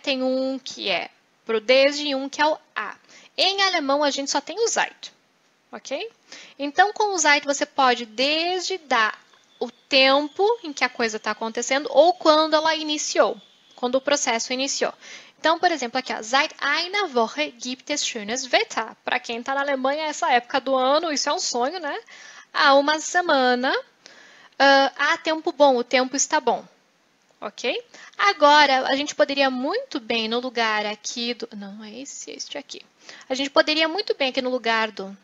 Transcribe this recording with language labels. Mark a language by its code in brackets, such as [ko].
[pt] Tem um que é pro desde e um que é o a. Em alemão, a gente só tem o Zeit, ok? Então, com o Zeit, você pode desde dar o tempo em que a coisa está acontecendo ou quando ela iniciou, quando o processo iniciou. Então, por exemplo, aqui, ó, [de] seit einer Woche gibt es schönes Wetter. [pt] Para quem está na Alemanha, essa época do ano, isso é um sonho, né? Há uma semana, há tempo bom, o tempo está bom. Ok? Agora, a gente poderia muito bem, no lugar aqui do... Não, é este aqui. A gente poderia muito bem aqui no lugar do...